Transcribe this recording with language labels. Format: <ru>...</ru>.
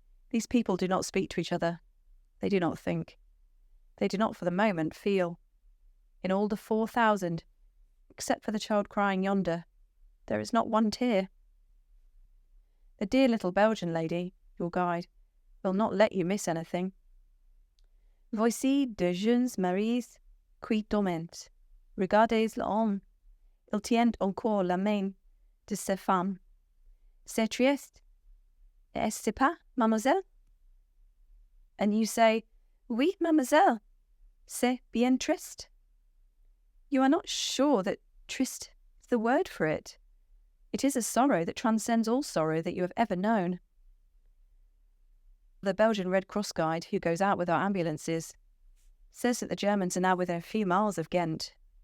<en>These people do not speak to each other. They do not think. They do not for the moment feel. In all the 4,000, except for the child crying yonder, there is not one tear. The dear little Belgian lady, your guide, will not let you miss anything.</en> <fr>Voici deux jeunes maris qui dorment. Regardez l'homme. Ils tiennent encore la main de sa femme. C'est triste, est-ce pas, mademoiselle?</fr> <en>And you say,</en> <fr>oui, mademoiselle, c'est bien triste.</fr> <en>You are not sure that triste is the word for it. It is a sorrow that transcends all sorrow that you have ever known. The Belgian Red Cross guide who goes out with our ambulances says that the Germans are now within a few miles of Ghent.</en>